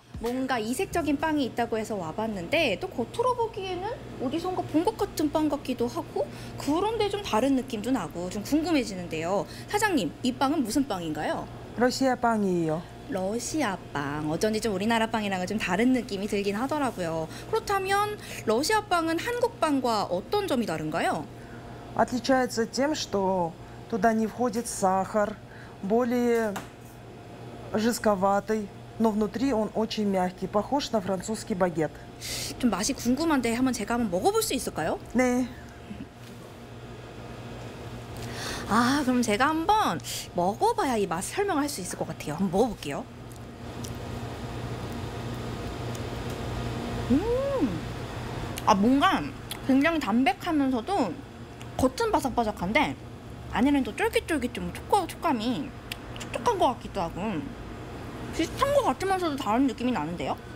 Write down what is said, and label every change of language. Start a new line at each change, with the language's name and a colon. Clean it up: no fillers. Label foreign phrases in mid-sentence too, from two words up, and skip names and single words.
Korean: 뭔가 이색적인 빵이 있다고 해서 와봤는데 또 겉으로 보기에는 어디선가 본 것 같은 빵 같기도 하고 그런데 좀 다른 느낌도 나고 좀 궁금해지는데요. 사장님, 이 빵은 무슨 빵인가요? 러시아 빵이에요. 러시아 빵. 어쩐지 좀 우리나라 빵이랑은 좀 다른 느낌이 들긴 하더라고요. 그렇다면 러시아 빵은 한국 빵과 어떤 점이 다른가요?
Russian: Отличается тем, что туда не входит сахар, более жестковатый, но внутри он очень мягкий, похож на французский багет.
Korean: 좀 맛이 궁금한데 제가 한번 먹어볼 수 있을까요? 네. 아, 그럼 제가 한번 먹어봐야 이 맛 설명할 수 있을 것 같아요. 한번 먹어볼게요. 뭔가 굉장히 담백하면서도 겉은 바삭바삭한데 안에는 또 쫄깃쫄깃 좀 촉감이 촉촉한 것 같기도 하고 비슷한 것 같으면서도 다른 느낌이 나는데요.